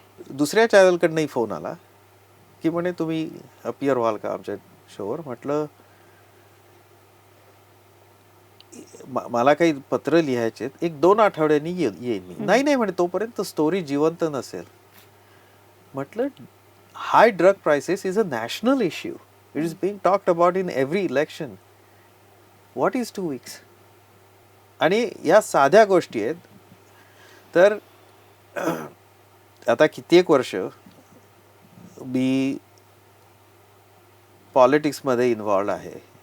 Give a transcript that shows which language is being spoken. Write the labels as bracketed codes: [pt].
[mr] दुसऱ्या चॅनलकडनंही फोन आला की म्हणे तुम्ही अपियर व्हाल का आमच्या शोवर. म्हटलं मला काही पत्र लिहायचे, 1-2 आठवड्यांनी येईन मी. नाही म्हणे तोपर्यंत स्टोरी जिवंत नसेल. म्हटलं [en] high drug prices is a national issue. It is being talked about in every election. What is 2 weeks? [mr] आणि या साध्या गोष्टी आहेत. तर आता कित्येक वर्ष मी पॉलिटिक्समध्ये इन्व्हॉल्ड आहे.